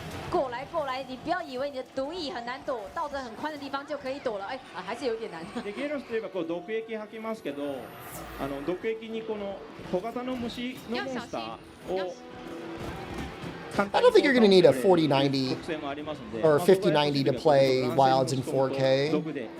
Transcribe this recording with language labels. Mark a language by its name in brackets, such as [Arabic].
[Chinese] 过来，你不要以为你的毒液很难躲，到着很宽的地方就可以躲了。哎，还是有点难。 [Japanese] でゲロスといえばこう毒液吐きますけど、毒液にこの小型の虫のモンスターを。 [English] I don't think you're going to need a 4090 or 5090 to play Wilds in 4K.